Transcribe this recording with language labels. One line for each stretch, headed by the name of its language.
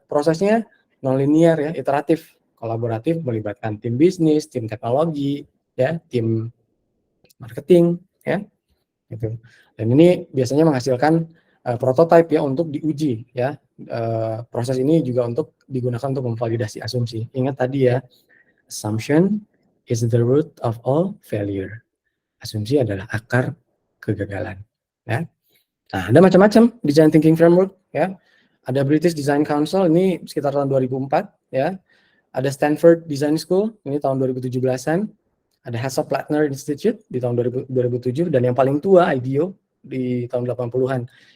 Indonesian: Prosesnya non-linear ya, iteratif, kolaboratif, melibatkan tim bisnis, tim teknologi, ya, tim marketing, ya, gitu. Dan ini biasanya menghasilkan prototipe ya untuk diuji, ya. Proses ini juga untuk digunakan untuk memvalidasi asumsi.
English: Ingat tadi ya, assumption is the root of all failure.
Indonesian: Asumsi adalah akar kegagalan, ya. Nah, ada macam-macam design thinking framework, ya. Ada British Design Council, ini sekitar tahun 2004, ya. Ada Stanford Design School, ini tahun 2017-an. Ada Hasso-Plattner Institute di tahun 2007, dan yang paling tua, IDEO, di tahun 80-an.